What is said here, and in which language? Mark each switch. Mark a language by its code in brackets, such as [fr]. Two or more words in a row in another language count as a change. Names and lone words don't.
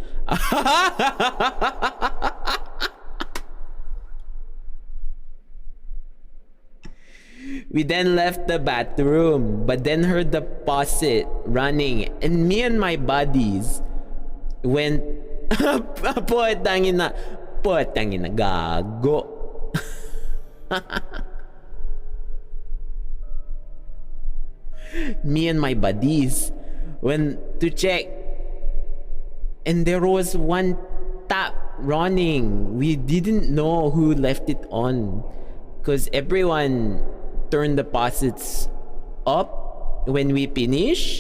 [en] We then left the bathroom, but then heard the faucet running, and me and my buddies went. [tl] Putangin na gago. [en] Me and my buddies went to check, and there was one tap running. We didn't know who left it on because everyone turned the faucets up when we finish.